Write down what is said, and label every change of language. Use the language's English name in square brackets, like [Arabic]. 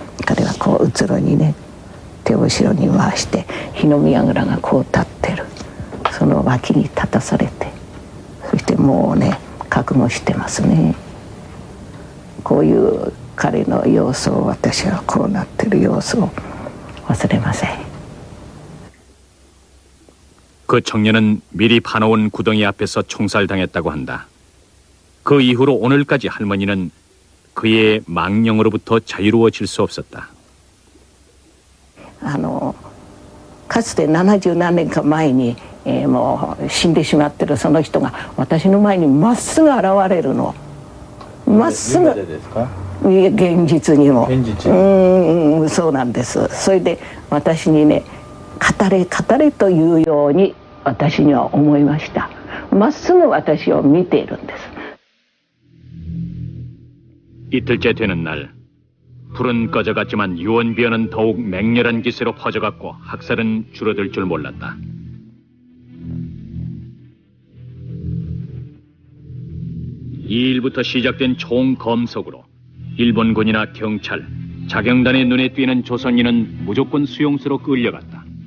[Japanese] 彼はこううつろにね手を後ろに回して火の見櫓がこう立ってる、その脇に立たされて、そしてもうね覚悟してますね。こういう彼の様子を、私はこうなってる様子を忘れません。 [Korean] 그 청년은 미리 파놓은 구덩이 앞에서 총살당했다고 한다. 그 이후로 오늘까지 할머니는 그의 망령으로부터 자유로워질 수 없었다. [Japanese] かつて70何年か前に、もう死んでしまってるその人が私の前にまっすぐ現れるの。まっすぐ。現実にも。そうなんです。それで私にね、語れ語れというように私には思いました。まっすぐ私を見ているんです。 [Korean] 이틀째 되는 날, 불은 꺼져갔지만 유언비어는 더욱 맹렬한 기세로 퍼져갔고 학살은 줄어들 줄 몰랐다. 이 일부터 시작된 총검속으로 일본군이나 경찰, 자경단의 눈에 띄는 조선인은 무조건 수용소로 끌려갔다.